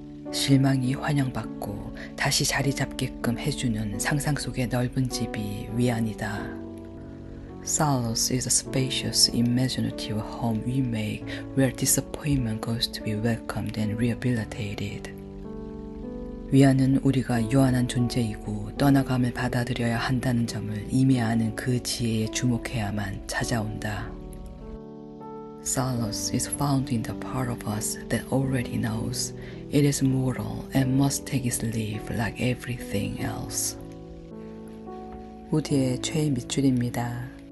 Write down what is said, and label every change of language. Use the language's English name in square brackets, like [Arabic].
[Korean] 실망이 환영받고 다시 자리 잡게끔 해주는 상상 속의 넓은 집이 위안이다. [English] Solace is a spacious, imaginative home we make where disappointment goes to be welcomed and rehabilitated. [Korean] 위안은 우리가 유한한 존재이고 떠나감을 받아들여야 한다는 점을 이미 아는 그 지혜에 주목해야만 찾아온다. [English] Solace is found in the part of us that already knows it is mortal and must take its leave like everything else. [Korean] 우디의 최애 밑줄입니다.